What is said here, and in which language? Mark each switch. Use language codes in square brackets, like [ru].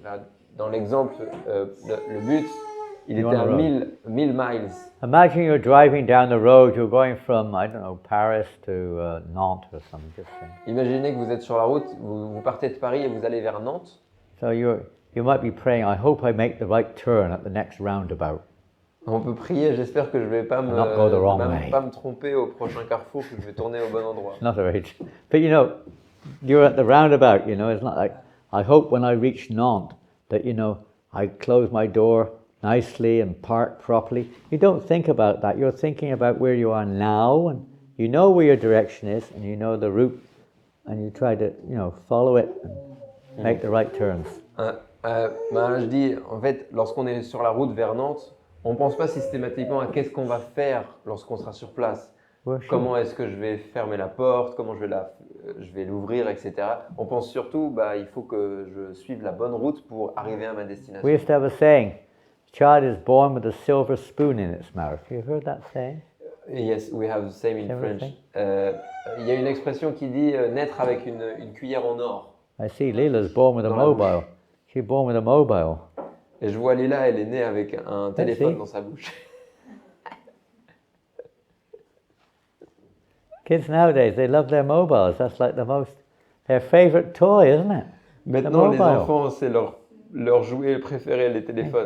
[fr] Là, dans l'exemple, le but, il était à 1000 miles. [en] Imagine you're driving down the road, you're going from, Paris to Nantes or something. Just saying. [fr] Imaginez que vous êtes sur la route, vous partez de Paris et vous allez vers Nantes. [en] So you might be praying, I hope I make the right turn at the next roundabout. [fr] On peut prier, j'espère que je ne vais pas me tromper au prochain carrefour, que je vais tourner au bon endroit. [en] Not right. But you're at the roundabout, it's not like, I hope when I reach Nantes that, I close my door nicely and park properly. You don't think about that. You're thinking about where you are now, and you know where your direction is, and you know the route, and you try to, follow it and make the right turns. [fr] Je dis, en fait, lorsqu'on est sur la route vers Nantes, on ne pense pas systématiquement à qu'est-ce qu'on va faire lorsqu'on sera sur place. Comment est-ce que je vais fermer la porte, comment je vais l'ouvrir, etc. On pense surtout, il faut que je suive la bonne route pour arriver à ma destination. [en] We used to have a saying, a child is born with a silver spoon in its mouth. You heard that saying? Yes, we have the same in French. [fr] Il y a une expression qui dit naître avec une cuillère en or. [en] I see Leela's born with a mobile. She's born with a mobile. [fr] Et je vois Lila, elle est née avec un téléphone dans sa bouche. [en] Kids nowadays, they love their mobiles. That's like their favorite toy, isn't it? [fr] Maintenant, les enfants, c'est leur jouet préféré, les téléphones.